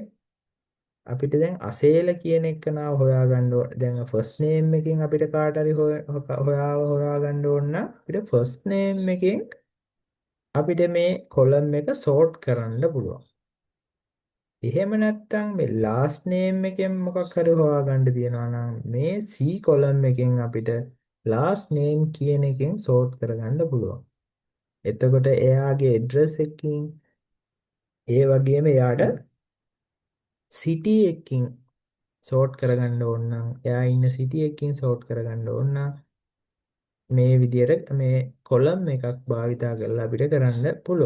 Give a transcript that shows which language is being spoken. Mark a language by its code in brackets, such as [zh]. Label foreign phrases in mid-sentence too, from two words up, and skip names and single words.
[si] අපිට දැන් අසේල කියන එක නාව හොයාගන්න ඕන. දැන් [en] first name [si] එකෙන් අපිට කාට හරි හොයාගන්න ඕන නම් අපිට [en] first name [si] එකෙන් අපිට මේ column එක sort කරන්න පුළුවන්. එහෙම නැත්නම් මේ [en] last name [si] එකෙන් මොකක් හරි හොයාගන්න තියෙනවා නම් මේ C column එකෙන් අපිට [en] last name [si] කියන එකෙන් sort කරගන්න පුළුවන්. එතකොට එයාගේ address එකකින් ඒ වගේම එයාට city එකකින් sort කරගන්න ඕන නම් එයා ඉන්න city එකකින් sort කරගන්න ඕන නම් මේ විදිහට මේ column එකක් භාවිතා කරලා අපිට කරන්න පුළුවන්.